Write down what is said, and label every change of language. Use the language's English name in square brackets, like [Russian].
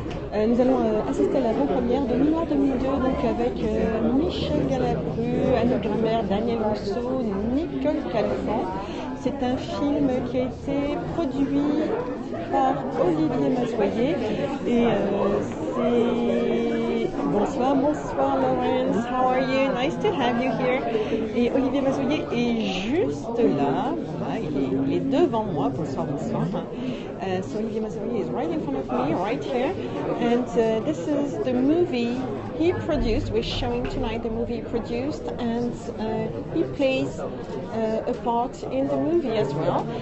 [French] Nous allons assister à l'avant-première de Nuit Noire 2002, donc avec Michel Galabru, Anouk Grimbert, Daniel Rousseau, Nicole Calfon. C'est un film qui a été produit par Olivier Mazoyer et c'est... [English] Bonsoir Lawrence, how are you? Nice to have you here. [French] Et Olivier Mazoyer est juste là, voilà, il est devant moi. Bonsoir. [English] So Olivier Mazoyer is right in front of me, right here, and this is the movie he produced. We're showing tonight the movie he produced, and he plays a part in the movie as well.